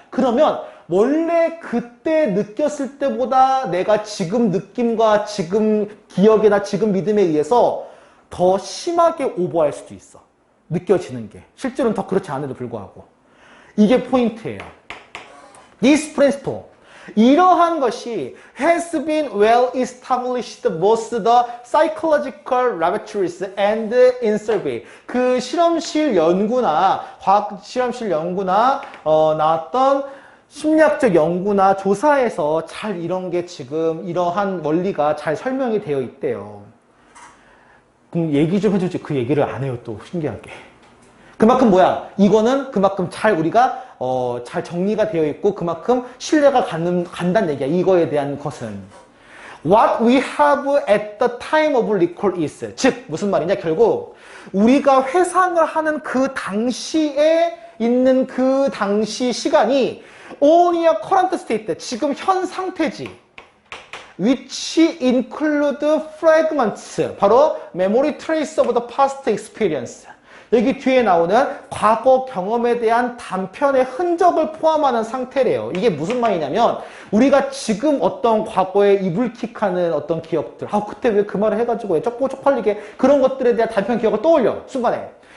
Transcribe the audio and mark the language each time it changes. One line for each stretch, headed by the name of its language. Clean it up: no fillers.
Korean: 그러면 원래 그때 느꼈을 때보다 내가 지금 느낌과 지금 기억이나 지금 믿음에 의해서 더 심하게 오버할 수도 있어. 느껴지는 게. 실제로는 더 그렇지 않아도 불구하고. 이게 포인트예요.
English: This principle.
Korean: 이러한 것이
English: has been well established both the psychological laboratories and in survey.
Korean: 그 실험실 연구나 과학 실험실 연구나 나왔던 심리학적 연구나 조사에서 잘 이런 게 지금 이러한 원리가 잘 설명이 되어 있대요. 그럼 얘기 좀 해주지. 그 얘기를 안 해요, 또 신기하게. 그만큼 뭐야? 이거는 그만큼 우리가 잘 정리가 되어 있고 그만큼 신뢰가 간다는 얘기야. 이거에 대한 것은.
English: What we have at the time of recall is.
Korean: 즉 무슨 말이냐? 결국 우리가 회상을 하는 그 당시에 있는 그 당시 시간이
English: only a current state.
Korean: 지금 현 상태지.
English: which include fragments.
Korean: 바로
English: memory trace of the past experience.
Korean: 여기 뒤에 나오는 과거 경험에 대한 단편의 흔적을 포함하는 상태래요. 이게 무슨 말이냐면 우리가 지금 어떤 과거에 이불킥하는 어떤 기억들, 그때 왜 그 말을 해가지고 왜 쪽팔리게 그런 것들에 대한 단편 기억을 떠올려 순간에.